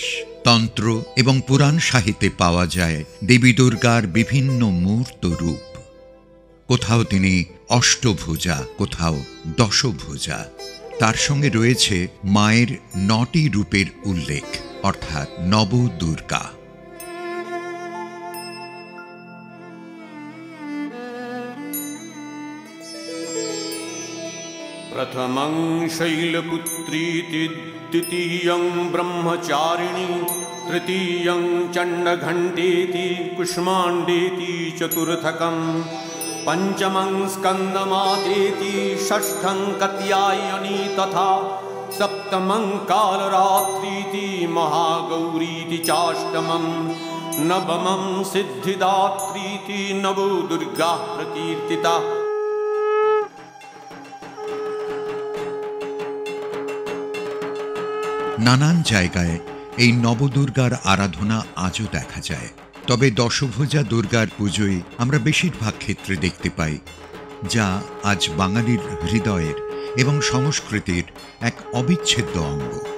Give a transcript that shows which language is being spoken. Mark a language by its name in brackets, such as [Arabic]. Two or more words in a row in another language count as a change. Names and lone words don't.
[Bangla] তন্ত্র এবং পুরাণ সাহিত্যে পাওয়া যায় দেবী দুর্গার বিভিন্ন মূর্ত রূপ। কোথাও তিনি অষ্টভুজা, কোথাও দশভুজা। তার সঙ্গে রয়েছে মায়ের ৯টি রূপের উল্লেখ, অর্থাৎ নবদুর্গা। [Sanskrit] प्रथमं शैलपुत्रीति द्वितीयं ब्रह्मचारिणी तृतीयं चण्डघण्टेति कुष्माण्डेति चतुर्थकं पञ्चमं स्कन्दमातेति षष्ठं कात्यायनी तथा सप्तमं कालरात्रीति महागौरीति चाष्टमं नवमं सिद्धिदात्रीति नवो दुर्गा प्रकीर्तिता। [Bangla] নানান জায়গায় এই নবদুর্গার আরাধনা আজও দেখা যায়। তবে দশভুজা দুর্গার পুজোয় আমরা বেশিরভাগ ক্ষেত্রে দেখতে পাই, যা আজ বাঙালির হৃদয়ের এবং সংস্কৃতির এক অবিচ্ছেদ্য অঙ্গ।